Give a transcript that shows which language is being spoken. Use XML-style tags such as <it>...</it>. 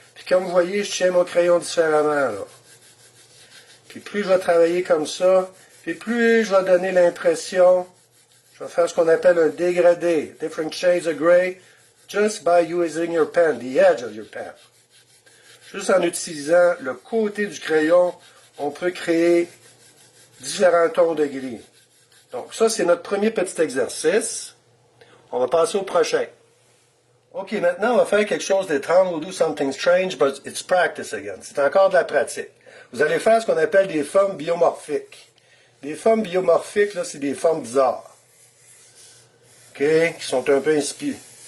<fr>Puis comme vous voyez, je tiens mon crayon différemment, là. Puis plus je vais travailler comme ça, puis plus je vais donner l'impression, je vais faire ce qu'on appelle un dégradé,</fr> <en>different shades of gray, just by using your pen,</en> <fr>the edge of your pen. Juste en utilisant le côté du crayon, on peut créer différents tons de gris. Donc ça, c'est notre premier petit exercice. On va passer au prochain. OK, maintenant, on va faire quelque chose d'étrange.</fr> <en>We'll do something strange, but it's practice again.</en> <fr>C'est encore de la pratique. Vous allez faire ce qu'on appelle des formes biomorphiques. Les formes biomorphiques, là, c'est des formes bizarres. OK, qui sont un peu inspirées.</fr>